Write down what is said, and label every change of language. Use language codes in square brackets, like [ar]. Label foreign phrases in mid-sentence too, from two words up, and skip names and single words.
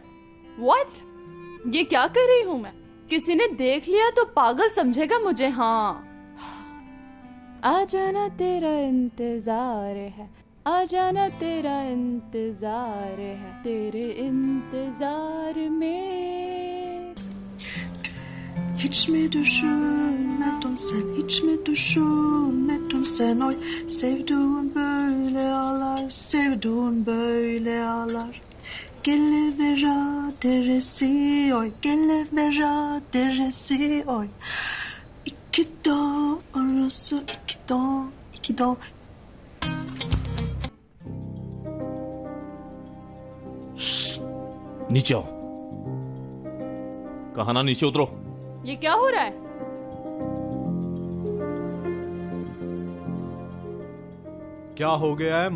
[hi] What? ये क्या कर रही हूँ मैं? किसी ने देख लिया तो पागल समझेगा मुझे। हाँ, आ जाना तेरा इंतजार है, आ जाना तेरा इंतजार है, तेरे इंतजार में। [tr] Hiç mi düşünmedin sen, hiç mi düşünmedin sen? Oy sevduğun böyle ağlar, sevduğun böyle ağlar. Gelivera deresi oy, gelivera deresi oy. İki dağ arası, iki dağ. [hi] नीचे आओ। कहा ना नीचे उतरो। ये क्या हो रहा है? क्या हो गया है?